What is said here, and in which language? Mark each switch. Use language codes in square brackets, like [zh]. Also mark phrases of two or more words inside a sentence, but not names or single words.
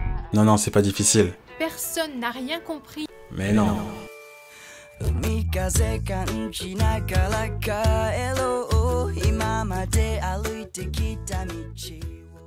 [fr] Non, c'est pas difficile. Personne n'a rien compris. Mais non. [ja] 海風感じながら帰ろう今まで歩いてきた道